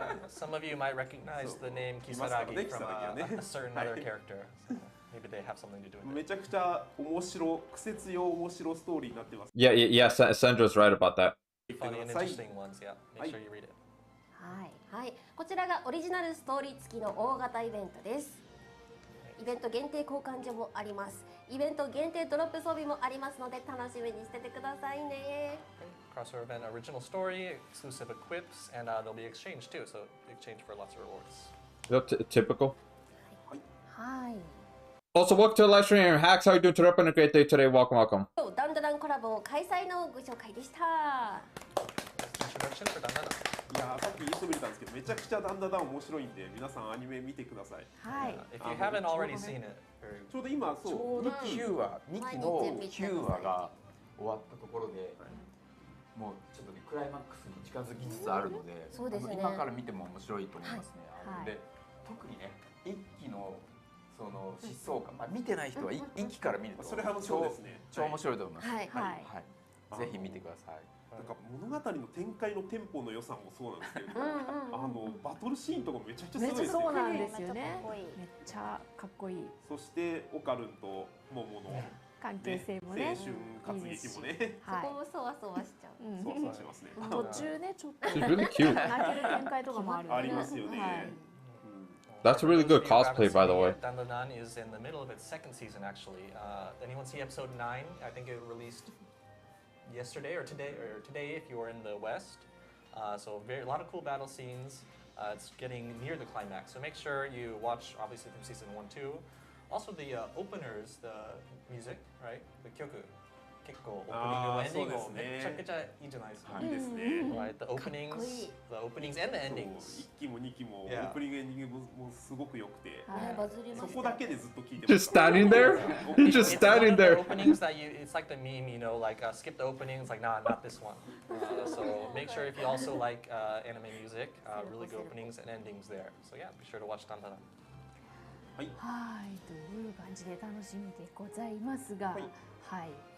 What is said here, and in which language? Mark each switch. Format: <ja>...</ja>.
<en>Some of you might recognize the name Kisaragi from a certain other character. Maybe they have something to do with it.</en> <ja>めちゃくちゃ面白、苦節用面白ストーリーになってます。</ja> <en>Yeah, Sandra's right about that. Funny and interesting ones, yeah. Make sure you read it.</en> <ja>はい、こちらがオリジナルストーリー付きの大型イベントです。イベント限定交換所もあります。イベント限定ドロップ装備もありますので楽しみにしててくださいね。</ja> <en>Crossover event, original story, exclusive equips, and there'll be exchange too. So exchange for lots of rewards. Typical.</en> <ja>はい。</ja> <en>Also, welcome to the live stream. Hacks, how are you doing today? Up on a great day today. Welcome, welcome.</en> <ja>ダンダダンコラボ開催のご紹介でした。</ja> <en>Introduction for Dandana.</en> <ja>いやさっきインスト見れたんですけど、めちゃくちゃダンダダン面白いんで、皆さんアニメ見てください。はい。</ja> <en>If you haven't already seen it,</en> <ja>ちょうど今そう 2期の9話が終わったところで、もうちょっとねクライマックスに近づきつつあるので、今から見ても面白いと思いますね。で特にね1期のその疾走感、まあ見てない人は1期から見るとそれはそうですね。超面白いと思います。はいはい。ぜひ見てください。なんか物語の展開のテンポの良さもそうなんですけれど、バトルシーンとかめちゃくちゃすごいですよね。そうなんですよね。めっちゃかっこいい。そしてオカルンとモモの関係性もね、青春活劇もね、そこもそわそわしちゃう。そわそわしますね。途中ねちょっと</ja> <en>She's really cute.</en> <ja>泣ける展開とかもある。ありますよね。</ja> <en>That's a really good cosplay, by the way. Dandadan is in the middle of its second season, actually. Anyone see episode 9? I think it released yesterday or today if you are in the West. So a lot of cool battle scenes. It's getting near the climax. So make sure you watch, obviously, from season 1, 2. Also the openers, the music, right? The kyoku.</en> <ja>結構オープニングもエンディングもめちゃくちゃいいじゃないですか。いいですね。</ja> <en>Right, the openings and the endings.</en> <ja>1期も2期もオープニングエンディングもすごく良くて、そこだけでずっと聞いてます。</ja> <en>Just standing there? You're just standing there. Openings that it's like the meme, you know, like skip the openings, like nah, not this one. So make sure if you also like anime music, really good openings and endings there. So yeah, be sure to watch Dandadan.</en> <ja>はい、という感じで楽しみでございますが、はい。</ja>